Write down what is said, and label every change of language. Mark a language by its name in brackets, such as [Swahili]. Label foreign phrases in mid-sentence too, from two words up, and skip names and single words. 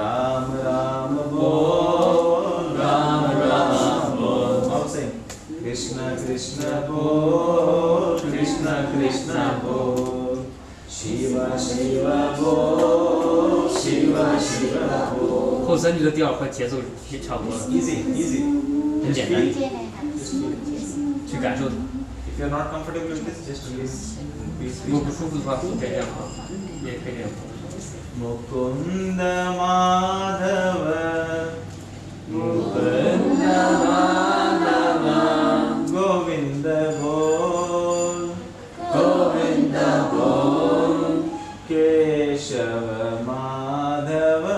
[Hindi] राम राम बोल राम राम बोल. [English] All same. [Hindi] कृष्ण कृष्ण बोल कृष्ण कृष्ण बोल. शिव शिव बोल शिव शिव बोल. [Chinese] 后3句的调和节奏也差不多了， [English] Easy, easy. [Chinese] 很简单，去感受它。 [English] If you are not comfortable with this, just release. [Chinese] 如果不舒服的话，可以这样放，也可以这样放。 [Hindi] Mukunda Madhava Mukunda Madhava गोविंद बोल गोविंद बोल Keshava Madhava